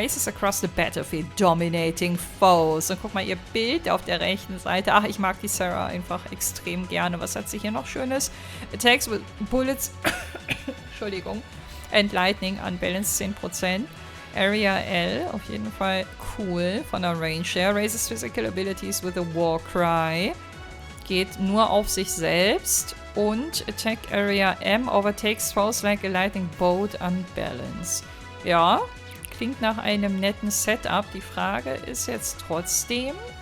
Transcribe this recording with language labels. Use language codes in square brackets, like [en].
[en] Races across the battlefield, dominating foes. [de] Und guck mal, ihr Bild auf der rechten Seite. Ach, ich mag die Sarah einfach extrem gerne. Was hat sie hier noch Schönes? [en] Attacks with bullets, [de] Entschuldigung, [en] and lightning, unbalanced 10%. [de] Area L, auf jeden Fall cool von der Range her. [en] Raises physical abilities with a war cry. [de] Geht nur auf sich selbst. Und [en] Attack Area M overtakes foes like a lightning bolt unbalanced. [de] Ja, klingt nach einem netten Setup. Die Frage ist jetzt trotzdem...